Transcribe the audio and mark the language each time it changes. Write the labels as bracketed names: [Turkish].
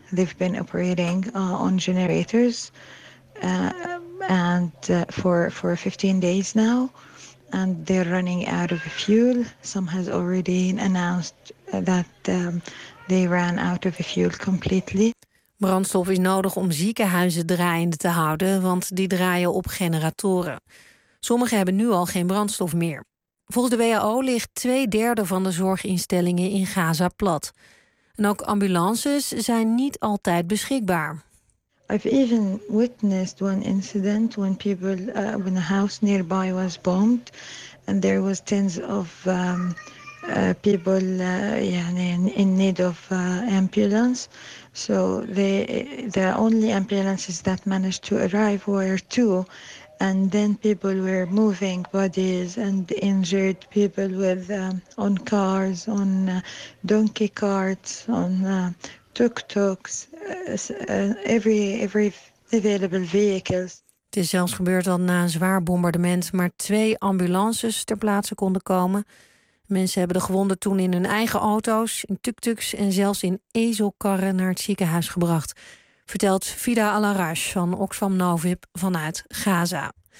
[English] They've been operating on generators for 15 days now. And they're running out of fuel. Some has already announced that they ran out of fuel completely. [Dutch] Brandstof is nodig om ziekenhuizen draaiende te houden, want die draaien op generatoren. Sommigen hebben nu al geen brandstof meer. Volgens de WHO ligt 2/3 van de zorginstellingen in Gaza plat. En ook ambulances zijn niet altijd beschikbaar. [English] I've even witnessed one incident when people when a house nearby was bombed and there was tens of people in need of ambulance. So the only ambulances that managed to arrive were 2. And then people were moving bodies and injured people with on cars, on donkey carts, on tuk-tuks, every available vehicles. [Dutch] Het is zelfs gebeurd dat na een zwaar bombardement maar 2 ambulances ter plaatse konden komen. Mensen hebben de gewonden toen in hun eigen auto's, in tuk-tuks en zelfs in ezelkarren naar het ziekenhuis gebracht, vertelt Fida Al-Arash van Oxfam Novib vanuit Gaza.